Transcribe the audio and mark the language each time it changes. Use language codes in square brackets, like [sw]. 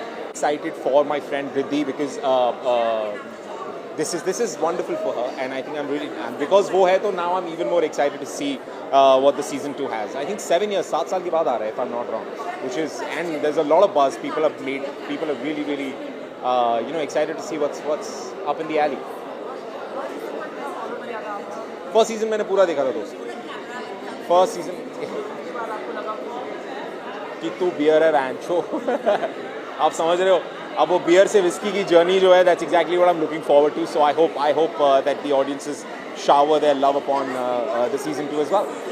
[en] Excited for my friend Riddhi because this is wonderful for her, and I think and because [hi] वो है तो [en] now I'm even more excited to see what the season 2 has. I think 7 years, [hi] 7 साल के बाद आ रहा है, [en] if I'm not wrong, and there's a lot of buzz. People are really excited to see what's up in the alley. [hi] First season मैंने पूरा देखा था दोस्त. First season कि तू बियर है रैंचो. आप समझ रहे हो, अब वो बियर से विस्की की जर्नी जो है, [en] that's exactly what I'm looking forward to. So I hope that the audiences shower their love upon the season 2 as well.